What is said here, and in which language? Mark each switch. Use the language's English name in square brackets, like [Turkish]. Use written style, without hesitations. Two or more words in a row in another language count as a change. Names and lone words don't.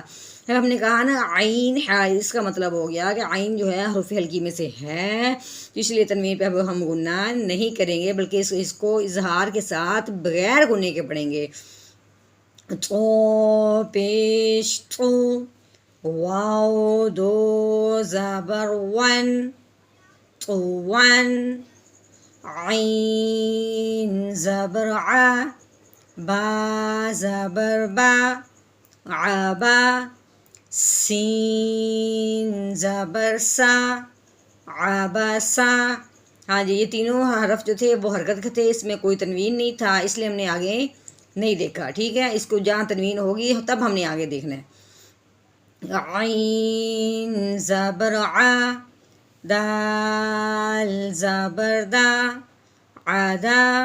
[Urdu] جب ہم نے کہا نا عین ہا، اس کا مطلب ہو گیا کہ عین جو ہے حروف ہلکی میں سے ہے، تو اس لیے تنوین پہ اب ہم غنہ نہیں کریں گے، بلکہ اس کو اظہار کے ساتھ بغیر غنے کے پڑھیں گے۔ طو پیش طو، واو دو زبر ون، طوان، عین زبر ع، با زبر با، عبا، سین زبر سا، عبسا۔ ہاں جی، یہ تینوں حرف جو تھے وہ حرکت کے تھے، اس میں کوئی تنوین نہیں تھا، اس لیے ہم نے آگے نہیں دیکھا، ٹھیک ہے؟ اس کو جہاں تنوین ہوگی تب ہم نے آگے دیکھنا ہے۔ عین زبر ع، دال زبر دا، عدا،